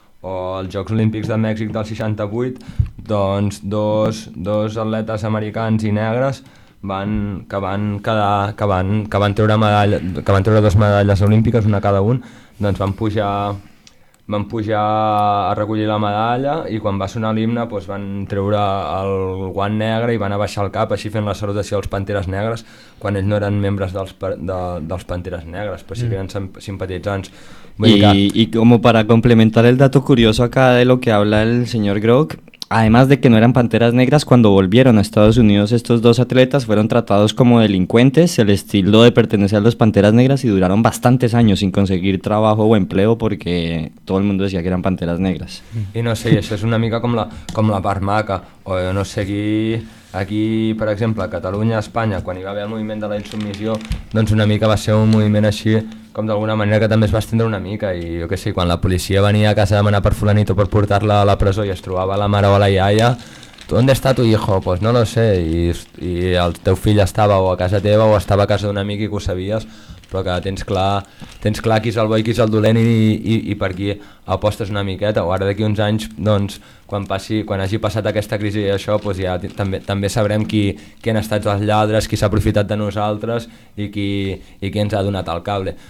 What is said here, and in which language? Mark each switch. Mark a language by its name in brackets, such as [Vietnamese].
[Catalan] O els Jocs Olímpics de Mèxic del 68, doncs dos atletes americans i negres van treure dues medalles olímpiques, una cada un, doncs van pujar a recollir la medalla i quan va sonar l'himne doncs van treure el guant negre i van abaixar el cap així fent la salutació als Panteres Negres quan ells no eren membres dels Panteres Negres, però sí que eren simpatitzants. [Spanish] Y como para complementar el dato curioso acá de lo que habla el señor Grock, además de que no eran Panteras Negras, cuando volvieron a Estados Unidos estos dos atletas fueron tratados como delincuentes, se les tildó de pertenecer a las Panteras Negras y duraron bastantes años sin conseguir trabajo o empleo porque todo el mundo decía que eran Panteras Negras. Y no sé, eso es [Catalan] una mica [Spanish] como la parmaca, o yo no sé qué... [Catalan] Aquí, per exemple, a Catalunya, a Espanya, quan hi va haver el moviment de la insubmissió, doncs una mica va ser un moviment així, com d'alguna manera que també es va estendre una mica, i jo què sé, quan la policia venia a casa a demanar per fulanito per portar-la a la presó i es trobava la mare o la iaia, tu on està tu hijo? [Spanish] Pues no lo sé, [Catalan] i el teu fill estava o a casa teva o estava a casa d'un amic i que ho sabies, però que tens clar qui és el bo i qui és el dolent i per qui apostes una miqueta, o ara d'aquí uns anys, doncs, quan hagi passat aquesta crisi i això, doncs ja també sabrem qui han estat els lladres, qui s'ha aprofitat de nosaltres i qui ens ha donat el cable.